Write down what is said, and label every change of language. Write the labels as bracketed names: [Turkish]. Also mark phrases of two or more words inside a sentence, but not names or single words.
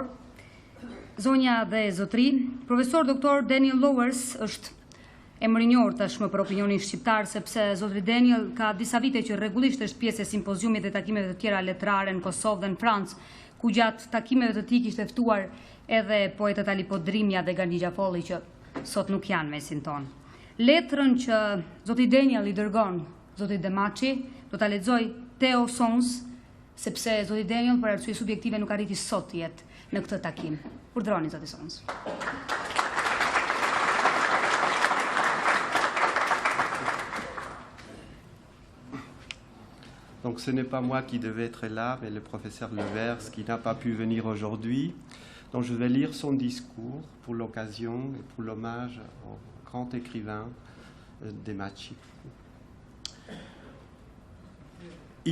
[Albanian] Zonja dhe zotri, profesor doktor Daniel Lowers është emër i njohur tashmë për opinionin shqiptar, sepse zotri Daniel ka disa vite që rregullisht është pjesë e simpoziumit dhe takimeve të tjera letrare në Kosovë dhe në Francë, ku gjatë takimeve të tij kishte ftuar edhe poetët Ali Podrimja dhe Gali Xhafolli, që sot nuk janë mesin tonë. Letrën që zotri Daniel i dërgon zotri Demaçi do ta lexoj Theo Sons, sepse zoti Daniel për arsye subjektive nuk arriti sot jetë në këtë takim. Urdhroni zoti Sons. [French] Donc ce n'est pas moi qui devais être là, mais le professeur Levers qui n'a pas pu venir aujourd'hui. Donc je vais lire son discours pour l'occasion et pour l'hommage au grand écrivain Demaçi.